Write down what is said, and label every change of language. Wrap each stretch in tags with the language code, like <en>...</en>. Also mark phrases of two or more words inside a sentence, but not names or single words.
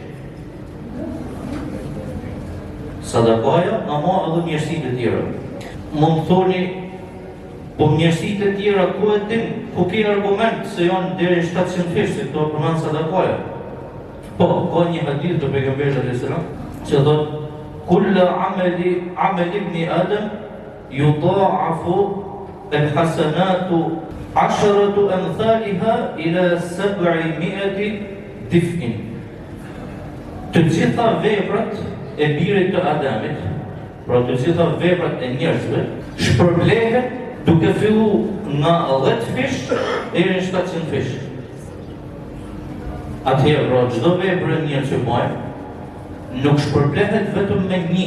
<sq>Sadakaja, ama edhe mirësitë e tjera. Mund thoni, po mirësitë e tjera ku e dim, ku ke argument se janë deri 700 fish, se këto përmend sadakaja. Po, ka një hadith të pejgamberit</sq> <ar>عليه السلام</ar> <sq>që thotë:</sq> <ar>"كل عمل ابن آدم يضاعف الحسنة 10 أمثالها إلى 700 ضعف."</ar> <sq>Të gjitha veprat e birit të Adamit, pra të gjitha veprat e njerëzve, shpërblehet duke fillu nga 10 fish deri në 700 fish. Atëherë, pra çdo vepër e mirë që bëjmë, nuk shpërblehet vetëm me një.</sq>